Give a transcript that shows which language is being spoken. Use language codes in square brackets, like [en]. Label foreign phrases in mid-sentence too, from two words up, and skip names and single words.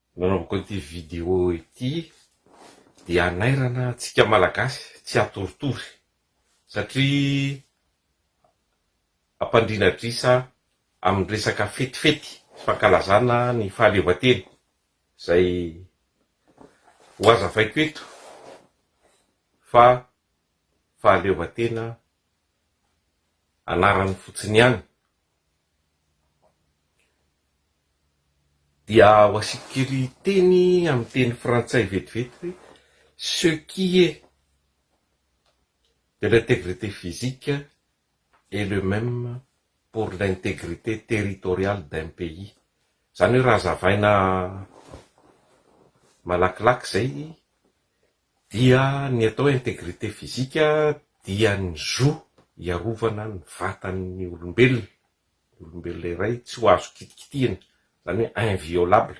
[mg] Nanaovako ity vidéo ity dia anairana antsika malagasy tsy atoritory satria ampandrinadrisa amin'ny resaka fetifety fankalazana ny fahaleovantena zay ho azavaiko eto fa fahaleovantena anarany fotsiny ihany dia ho asiko kely teny amin'ny teny frantsay vetivety [fr] ce qui est de l'intégrité physique est le même pour l'intégrité territoriale d'un pays. [mg] Zany hoe raha zavaina malakilaky zay dia ny atao [fr] intégrité physique [mg] dia ny zo iarovana ny vatan'ny olombelona iray tsy ho azo kitikitihana, zany hoe inviolable.